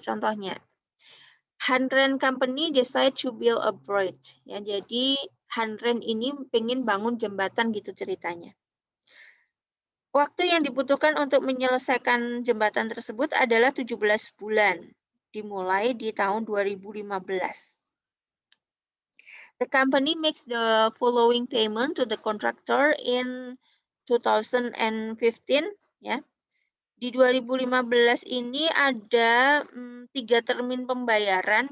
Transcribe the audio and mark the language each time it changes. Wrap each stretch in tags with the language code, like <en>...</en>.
<id>Contohnya,</id> <en>Hanren Company decide to build a bridge.</en> <id>Ya, jadi Hanren ini pengen bangun jembatan gitu ceritanya. Waktu yang dibutuhkan untuk menyelesaikan jembatan tersebut adalah 17 bulan, dimulai di tahun 2015.</id> <en>The company makes the following payment to the contractor in 2015, ya.</en> <id>Di 2015 ini ada 3 termin pembayaran.</id>